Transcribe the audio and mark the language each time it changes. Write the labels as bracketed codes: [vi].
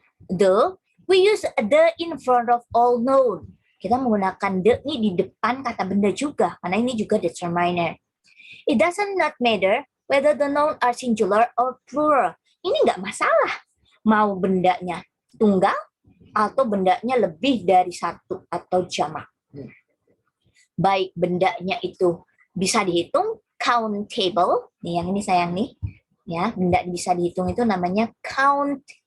[en] The, we use the in front of all noun. [id] Kita menggunakan the ini di depan kata benda juga, karena ini juga determiner. [en] It doesn't not matter whether the noun are singular or plural. [id] Ini nggak masalah. Mau bendanya tunggal atau bendanya lebih dari satu atau jamak. Baik bendanya itu bisa dihitung, countable. Nih yang ini sayang nih. Ya, benda bisa dihitung itu namanya countable.